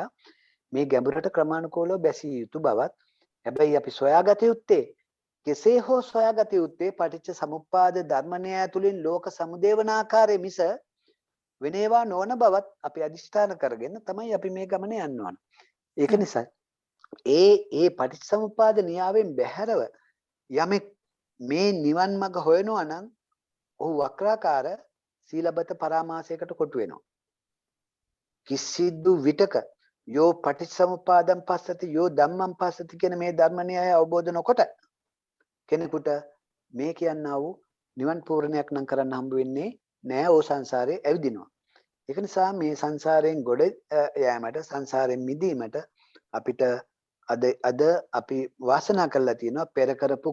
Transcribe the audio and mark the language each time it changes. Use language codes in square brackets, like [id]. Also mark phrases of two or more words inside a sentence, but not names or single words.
[si] මේ ගැඹුරට ක්‍රමානුකූලව බැසිය යුතු බවත් හැබැයි අපි සොයාගත යුත්තේ කෙසේ හෝ සොයාගත යුත්තේ පටිච්ච සමුප්පාද ධර්මණය තුළින් ලෝක සමුදේවන ආකාරයේ මිස වෙන ඒවා නොවන බවත් අපි අදිෂ්ඨාන කරගෙන තමයි අපි මේ ගමන යන්න ඕන. ඒක නිසා ඒ පටිච්චසමුප්පාද න්‍යායෙන් බැහැරව යමෙක් මේ නිවන් මඟ හොයනවා නම් ඔහු වක්‍රාකාර සීලබත පරාමාසයකට කොටු වෙනවා. කිසිදු විටක [pi] යෝ පටිච්චසමුප්පාදං පස්සති යෝ ධම්මං පස්සති [si] කියන මේ ධර්ම න්‍යාය අවබෝධ නොකොට කෙනෙකුට මේ කියන්නා වූ නිවන් පූර්ණයක් නම් කරන්න හම්බ වෙන්නේ නෑ. ඕ සංසාරේ ඇවිදිනවා. ඒක නිසා මේ සංසාරයෙන් ගොඩ යෑමට සංසාරයෙන් මිදීමට අපිට අද අපි වාසනා කරලා තියෙනවා පෙර කරපු